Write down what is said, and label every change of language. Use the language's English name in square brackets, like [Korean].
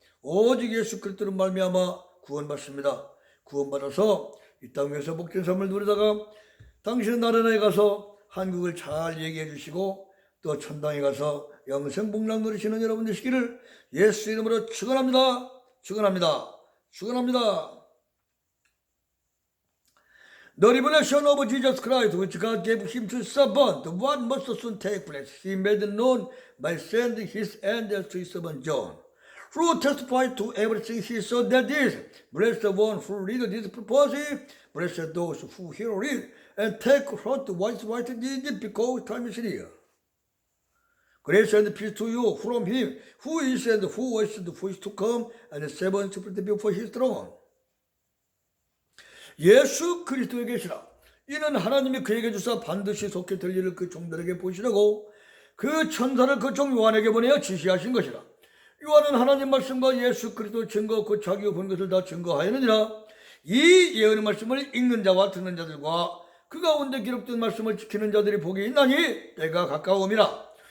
[Korean] 오직 예수 그리스도로 말미암아 구원받습니다. 구원받아서 이 땅에서 복된 삶을 누리다가 당신은 나라에 가서 한국을 잘 얘기해 주시고 또 천당에 가서 영생 복락 누리시는 여러분 되시기를 예수 이름으로 축원합니다. 축원합니다. 축원합니다. [English] The revelation of Jesus Christ, which God gave him to servant, what must soon take place. He made known by sending his angels to his servant John, who testified to everything he saw that is. Bless the one who read this prophecy, bless those who hear it, and take heart what is written in it, because time is near. Grace and peace to you from him, who is and who was and who is to come, and the seven spirits before his throne. [Korean] 예수 그리스도에 계시라. 이는 하나님이 그에게 주사 반드시 속히 될 일을 그 종들에게 보시라고 그 천사를 그 종 요한에게 보내어 지시하신 것이라. 요한은 하나님 말씀과 예수 그리스도 증거 곧 자기가 본 것을 다 증거하였느니라. 이 예언의 말씀을 읽는 자와 듣는 자들과 그 가운데 기록된 말씀을 지키는 자들이 복이 있나니 때가 가까움이라.